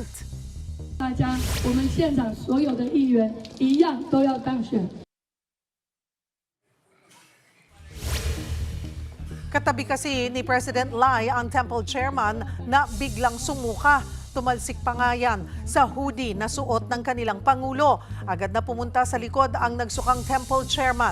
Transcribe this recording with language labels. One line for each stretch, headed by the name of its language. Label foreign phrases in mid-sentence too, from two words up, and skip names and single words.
Chinese: 大家，我们现场所有的议员一样都要当选。
Filipino: Katabi kasi ni President Lai ang
English: temple chairman
Filipino: na biglang sumuka. Tumalsik pa nga yan sa hoodie na suot ng kanilang Pangulo. Agad na pumunta sa likod ang nagsukang
English: temple chairman.